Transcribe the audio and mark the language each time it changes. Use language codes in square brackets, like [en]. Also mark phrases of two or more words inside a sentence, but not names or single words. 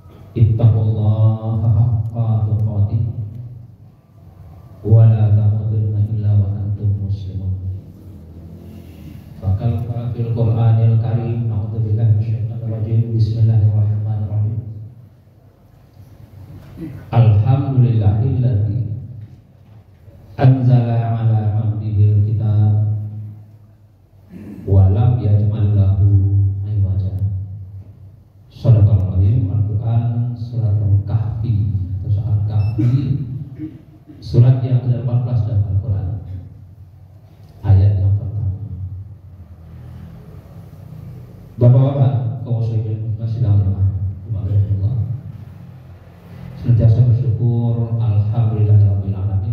[ar] اتقوا الله حق تقاته ولا تموتن إلا وأنتم مسلمون. فقال في القرآن الكريم نعوذ بالله من الشيطان الرجيم. بسم الله الرحمن الرحيم. الحمد لله الذي أنزل على عبده الكتاب ولم يجعل له عوجا. صدق الله العظيم. [id] Al-Qur'an surat Al-Kahfi atau surat Kahfi, surat yang ke-14 dalam Al-Qur'an, ayat yang pertama. Bapak-bapak, kaum muslimin sidang jemaah, alhamdulillah, senantiasa bersyukur, [ar] الحمد لله رب العالمين.